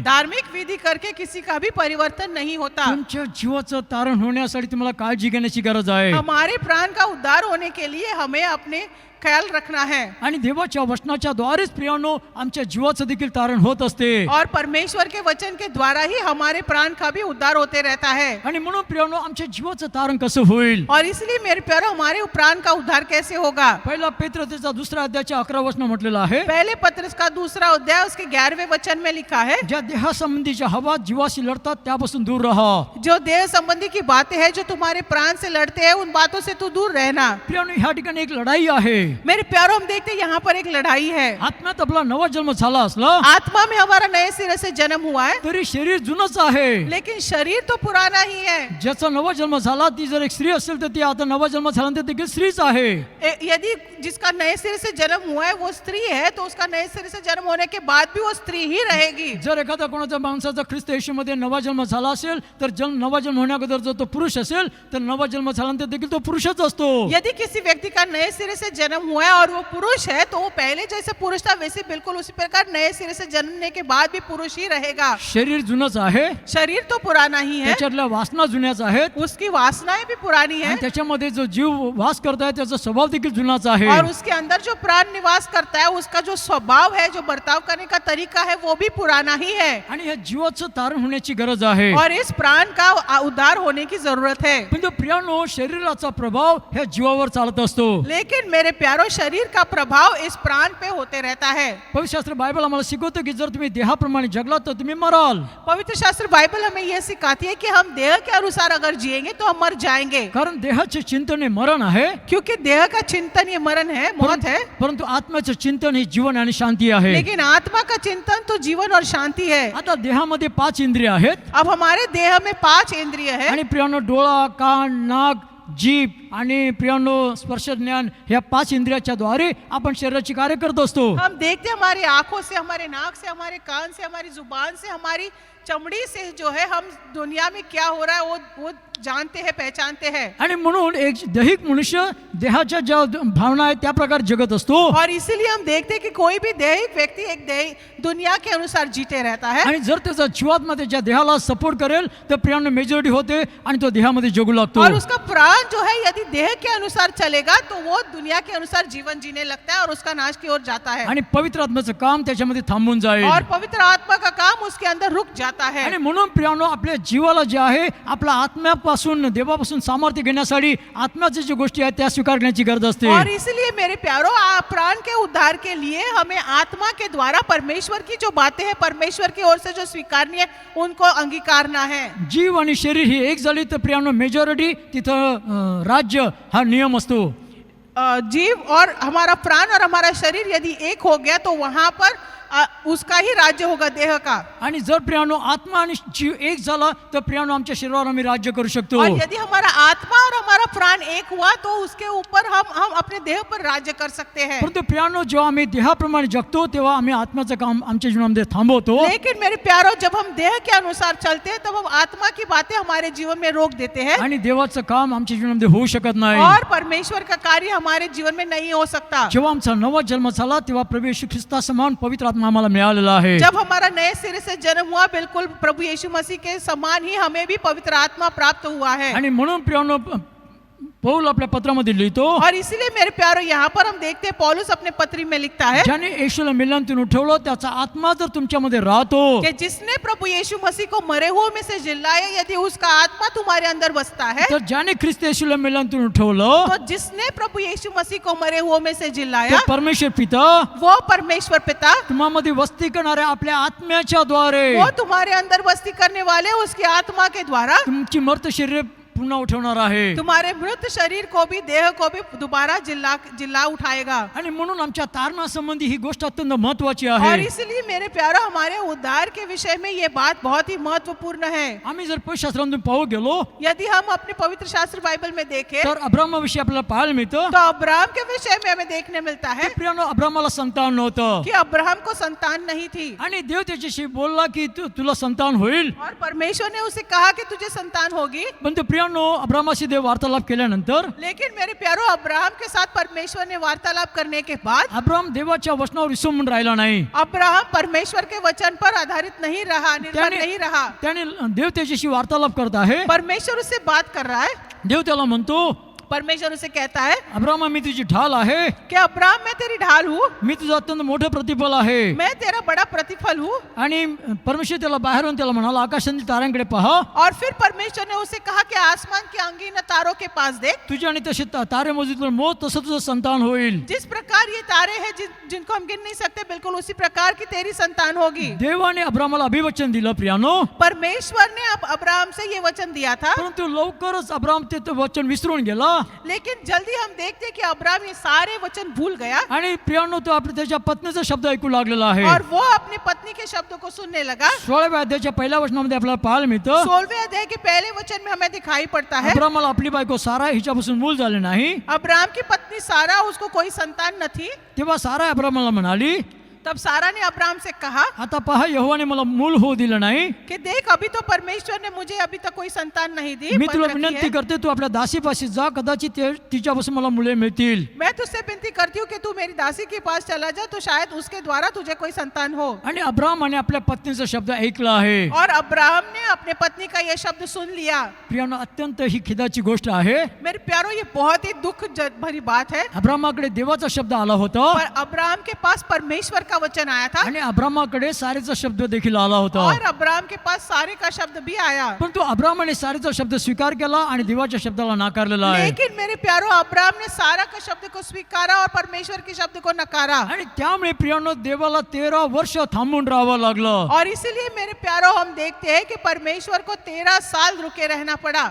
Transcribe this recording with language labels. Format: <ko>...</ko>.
<hi>धार्मिक विधि करके किसी का भी परिवर्तन नहीं होता.</hi> <mr>तुमच्या जीवाचं तारण होण्यासाठी तुम्हाला काळजी घेण्याची गरज आहे.</mr> <hi>हमारे प्राण का उद्धार होने के लिए हमें अपने ख्याल रखना है.</hi> <mr>आणि देवाच्या वचनाच्या द्वारेच प्रियानो आमच्या जीवाचं देखील तारण होत असते.</mr> <hi>और परमेश्वर के वचन के द्वारा ही हमारे प्राण का भी उद्धार होते रहता है.</hi> <mr>आणि म्हणून प्रियानो, आमच्या जीवाचं तारण कसं होईल?</mr> <hi>और इसलिए मेरे प्यारो, हमारे प्राण का उद्धार कैसे होगा?</hi> <mr>पहिला पेत्रचा 2 अध्यायाच्या 11 वचन म्हटलेलं आहे,</mr> <hi>पहले पत्रस का 2 अध्याय उसके 11वें वचन में लिखा है,</hi> <mr>ज्या देहासंबंधीच्या हवा जीवाशी लढतात त्यापासून दूर राहा.</mr> <hi>जो देह संबंधी की बातें हैं, जो तुम्हारे प्राण से लड़ते हैं, उन बातों से तू दूर रहना.</hi> <mr>प्रियानो, ह्या ठिकाणी एक लढाई आहे.</mr> <hi>मेरे प्यारो, हम देखते हैं यहाँ पर एक लड़ाई है.</hi> <mr>आत्म्यात आपला नवा जन्म झाला असला</mr> <hi>आत्मा में हमारा नए सिरे से जन्म हुआ है,</hi> <mr>तरी शरीर जुनच आहे.</mr> <hi>लेकिन शरीर तो पुराना ही है.</hi> <mr>ज्याचा नवा जन्म झाला ती जर एक स्त्री असेल तर ती आता नवा जन्म झाल्यानंतर देखील स्त्रीच आहे.</mr> <hi>यदि जिसका नए सिरे से जन्म हुआ है वो स्त्री है, तो उसका नए सिरे से जन्म होने के बाद भी वो स्त्री ही रहेगी.</hi> <mr>जर एखादा कोणाचा माणसाचा ख्रिस्त येशूमध्ये नवा जन्म झाला असेल तर नवा जन्म होण्याअगोदर जर तो पुरुष असेल तर नवा जन्म झाल्यानंतर देखील तो पुरुषच असतो.</mr> <hi>यदि किसी व्यक्ति का नए सिरे से जन्म हुआ है और वो पुरुष है, तो वो पहले जैसे पुरुष था वैसे बिल्कुल उसी प्रकार नए सिरे से जन्मने के बाद भी पुरुष ही रहेगा.</hi> <mr>शरीर जुनच आहे,</mr> <hi>शरीर तो पुराना ही है,</hi> <mr>त्याच्यातल्या वासना जुन्याच आहेत.</mr> <hi>उसकी वासनाएं भी पुरानी है</hi> <mr>आणि त्याच्यामध्ये जो जीव वास करत आहे त्याचा स्वभाव देखील जुनाचा आहे.</mr> <hi>और उसके अंदर जो प्राण निवास करता है उसका जो स्वभाव है, जो बर्ताव करने का तरीका है, वो भी पुराना ही है.</hi> <mr>आणि या जीवाचं तारण होण्याची गरज आहे.</mr> <hi>और इस प्राण का उद्धार होने की जरूरत है.</hi> <mr>पण तो प्रियानो शरीराचा प्रभाव ह्या जीवावर चालत असतो.</mr> <hi>लेकिन मेरे प्यारो, शरीर का प्रभाव इस प्राण पे होते रहता है.</hi> <mr>पवित्र शास्त्र बायबल आम्हाला शिकवतं की जर तुम्ही देहाप्रमाणे जगलात तर तुम्ही मराल.</mr> <hi>पवित्र शास्त्र बाइबल हमें यह सिखाती है कि हम देह के अनुसार अगर जिएंगे तो हम मर जाएंगे,</hi> <mr>कारण देहाचे चिंतन हे मरण आहे,</mr> <hi>क्योंकि देह का चिंतन ये मरण है, मौत है.</hi> <mr>परंतु आत्म्याचं चिंतन हे जीवन आणि शांती आहे.</mr> <hi>लेकिन आत्मा का चिंतन तो जीवन और शांति है.</hi> <mr>आता देहामध्ये 5 इंद्रिय आहेत</mr> <hi>अब हमारे देह में 5 इंद्रिय है</hi> <mr>आणि प्रियानो डोळा, कान, नाक, जीभ आणि प्रियानो स्पर्श ज्ञान ह्या 5 इंद्रियाच्या द्वारे आपण शरीराची कार्य करत असतो.</mr> <hi>हम देखते हैं हमारी आंखों से, हमारे नाक से, हमारे कान से, हमारी जुबान से, हमारी चमड़ी से जो है हम दुनिया में क्या हो रहा है वो जानते हैं, पहचानते हैं.</hi> <mr>आणि म्हणून एक दैहिक मनुष्य देहाच्या ज्या भावना आहेत त्या प्रकारे जगत असतो.</mr> <hi>और इसीलिए हम देखते हैं कि कोई भी दैहिक व्यक्ति एक दुनिया के अनुसार जीते रहता है.</hi> <mr>आणि जर त्याचा जीवात्मा त्याच्या देहाला सपोर्ट करेल तर प्रियानो मेजॉरिटी होते आणि तो देहामध्ये जगू लागतो.</mr> <hi>और उसका प्राण जो है यदि देह के अनुसार चलेगा तो वो दुनिया के अनुसार जीवन जीने लगता है और उसका नाश की ओर जाता है.</hi> <mr>आणि पवित्र आत्म्याचं काम त्याच्यामध्ये थांबून जाईल.</mr> <hi>और पवित्र आत्मा का काम उसके अंदर रुक जाता है.</hi> <mr>आणि म्हणून प्रियानो आपल्या जीवाला जे आहे आपला आत्म्यापासून देवापासून सामर्थ्य घेण्यासाठी आत्म्याच्या ज्या गोष्टी आहेत त्या स्वीकार करण्याची गरज असते.</mr> <hi>और इसलिए मेरे प्यारो, प्राण के उद्धार के लिए हमें आत्मा के द्वारा परमेश्वर की जो बातें हैं, परमेश्वर की ओर से जो स्वीकारनी है, उनको अंगीकारना है.</hi> <mr>जीव आणि शरीर ही एक झाली तर प्रियानो मेजॉरिटी तिथं राज्य हा नियम असतो.</mr> <hi>जीव और हमारा प्राण और हमारा शरीर यदि एक हो गया तो वहां पर उसका ही राज्य होगा, देह का.</hi> <mr>आणि जर प्रियानो आत्मा आणि जीव एक झाला तर प्रियानो आमच्या शरीरावर आम्ही राज्य करू शकतो.</mr> <hi>और यदि हमारा आत्मा और हमारा प्राण एक हुआ तो उसके ऊपर हम अपने देह पर राज्य कर सकते हैं.</hi> <mr>परंतु प्रियानो जेव्हा आम्ही देहाप्रमाणे जगतो तेव्हा आम्ही आत्म्याचं काम आमच्या जीवनामध्ये थांबवतो.</mr> <hi>लेकिन मेरे प्यारो, जब हम देह के अनुसार चलते हैं तब हम आत्मा की बातें हमारे जीवन में रोक देते हैं</hi> <mr>आणि देवाचं काम आमच्या जीवनामध्ये होऊ शकत नाही.</mr> <hi>और परमेश्वर का कार्य हमारे जीवन में नहीं हो सकता.</hi> <mr>जेव्हा आमचा नवा जन्म झाला तेव्हा प्रभू येशू ख्रिस्ता समान पवित्र आत्मा आम्हाला मिळालेला आहे.</mr> <hi>जब हमारा नए सिरे से जन्म हुआ, बिल्कुल प्रभु यीशु मसीह के समान ही हमें भी पवित्र आत्मा प्राप्त हुआ है.</hi> <mr>आणि म्हणून प्रियानो पौल आपल्या पत्रामध्ये लिहितो,</mr> <hi>और इसीलिए मेरे प्यारो यहाँ पर हम देखते हैं पौलुस अपने पत्री में लिखता है</hi> <mr>ज्याने येशूला मेल्यातून उठवलं त्याचा आत्मा जर तुमच्यामध्ये राहतो</mr> <hi>कि जिसने प्रभु यीशु मसीह को मरे हुए में से जिलाया, यदि उसका आत्मा तुम्हारे अंदर बसता है,</hi> <mr>तर ज्याने ख्रिस्त येशूला मेल्यातून उठवलं</mr> <hi>तो जिसने प्रभु यीशु मसीह को मरे हुए में से जिलाया,</hi> <mr>तो परमेश्वर पिता</mr> <hi>वो परमेश्वर पिता</hi> <mr>तुम्हामध्ये वस्ती करणाऱ्या आपल्या आत्म्याच्या द्वारे</mr> <hi>वो तुम्हारे अंदर बस्ती करने वाले उसकी आत्मा के द्वारा</hi> <mr>तुमची मर्त शरीर पुन्हा उठवणार आहे.</mr> <hi>तुम्हारे मृत शरीर को भी, देह को भी दोबारा जिला उठाएगा.</hi> <mr>आणि म्हणून आमच्या तारणासंबंधी ही गोष्ट अत्यंत महत्वाची</mr> <hi>और</hi> <mr>आहे.</mr> <hi>इसलिए मेरे प्यारो, हमारे उद्धार के विषय में ये बात बहुत ही महत्वपूर्ण है.</hi> <mr>आम्ही जर पवित्र शास्त्रातून पाहू गेलो</mr> <hi>यदि हम अपने पवित्र शास्त्र बाइबल में देखें</hi> <mr>तर अब्राहमाविषयी आपल्याला पाहायला मिळतं</mr> <hi>तो अब्राहम के विषय में हमें देखने मिलता है</hi> <mr>की प्रियानो अब्राहमाला संतान नव्हतं</mr> <hi>कि अब्राहम को संतान नहीं थी.</hi> <mr>आणि देव त्याच्याशी बोलला की तुला संतान होईल.</mr> <hi>और परमेश्वर ने उसे कहा कि तुझे संतान होगी.</hi> <mr>पण तो प्रियानो अब्राहमाशी देव वार्तालाप केल्यानंतर</mr> <hi>लेकिन मेरे प्यारो, अब्राहम के साथ परमेश्वर ने वार्तालाप करने के बाद</hi> <mr>अब्राहम देवाच्या वचनावर विसंबून राहिला नाही.</mr> <hi>अब्राहम परमेश्वर के वचन पर आधारित नहीं रहा, निर्भर नहीं रहा.</hi> <mr>त्याने देव त्याच्याशी वार्तालाप करत आहे.</mr> <hi>परमेश्वर उससे बात कर रहा है.</hi> <mr>देव त्याला म्हणतो,</mr> <hi>परमेश्वर उसे कहता है</hi> <mr>अब्राहम मी तुझी ढाल आहे,</mr> <hi>कि अब्राहम मैं तेरी ढाल हूँ,</hi> <mr>मी तुझं अत्यंत मोठं प्रतिफल आहे.</mr> <hi>मैं तेरा बड़ा प्रतिफल हूँ.</hi> <mr>आणि परमेश्वर त्याला बाहेरून त्याला म्हणाला आकाशातील ताऱ्यांकडे पहा,</mr> <hi>और फिर परमेश्वर ने उसे कहा कि आसमान की अंगीन तारों के पास देख.</hi> <mr>तुझे आणि तसे तारे मोजून मोज तसं तुझं संतान होईल.</mr> <hi>जिस प्रकार ये तारे हैं जिनको हम गिन नहीं सकते, बिल्कुल उसी प्रकार की तेरी संतान होगी.</hi> <mr>देवाने अब्राहमाला अभिवचन दिलं प्रियानो,</mr> <hi>परमेश्वर ने अब अब्राहम से ये वचन दिया था.</hi> <mr>परंतु लवकरच अब्राहम ते वचन विसरून गेला.</mr> <hi>लेकिन जल्दी हम देखते कि अब्राहम ये सारे वचन भूल गया.</hi> <mr>आणि प्रियानो तो आपल्या त्याच्या पत्नीचा शब्द ऐकू लागलेला आहे.</mr> <hi>और वो अपनी पत्नी के शब्दों को सुनने लगा.</hi> <mr>16व्या अध्यायाच्या पहिल्या वचनामध्ये आपल्याला पाहायला मिळतं,</mr> <hi>16वें अध्याय के पहले वचन में हमें दिखाई पड़ता है</hi> <mr>अब्राहमाला आपली बायको सारा हिच्यापासून मूल झाले नाही.</mr> <hi>अब्राहम की पत्नी सारा, उसको कोई संतान न थी.</hi> <mr>तेव्हा सारा अब्राहमाला म्हणाली,</mr> <hi>तब सारा ने अब्राहम से कहा</hi> <mr>आता पहा यहोवाने मला मूल होऊ दिलं नाही.</mr> <hi>कि देख अभी तो परमेश्वर ने मुझे अभी तक कोई संतान नहीं दी,</hi> <mr>मी पण तुला</mr> <hi>रखी</hi> <mr>विनंती</mr> <hi>है।</hi> <mr>करते तू आपल्या दासीपाशी जा, कदाचित तिच्यापासून मला मुले मिळतील.</mr> <hi>मैं तुझसे विनती करती हूँ कि तू मेरी दासी के पास चला जा, तो शायद उसके द्वारा तुझे कोई संतान हो।</hi> <mr>आणि अब्राहमाने आपल्या पत्नीचा शब्द ऐकला आहे.</mr> <hi>और अब्राहम ने अपने पत्नी का यह शब्द सुन लिया।</hi> <mr>प्रियानो, अत्यंत ही खिदाची गोष्ट आहे.</mr> <hi>मेरे प्यारो, ये बहुत ही दुख भरी बात है।</hi> <mr>अब्राहमाकडे देवाचा शब्द आला होता</mr> <hi>पर अब्राहम के पास परमेश्वर का वचन आया था</hi> <mr>आणि अब्राहमाकडे सारेचा शब्द देखील आला होता.</mr> <hi>और अब्राहम के पास सारे का शब्द भी आया।</hi> <mr>परंतु अब्राहमाने सारेचा शब्द स्वीकार केला आणि देवाच्या शब्दाला नाकारलेला आहे.</mr> <hi>लेकिन मेरे प्यारो, अब्राहम ने सारा का शब्द को स्वीकारा और परमेश्वर के शब्द को नकारा।</hi> <mr>आणि त्यामुळे प्रियानो, देवाला 13 वर्ष थांबून राहावं लागलं.</mr> <hi>और इसीलिए मेरे प्यारो, हम देखते हैं कि परमेश्वर को 13 साल रुके रहना पड़ा।</hi>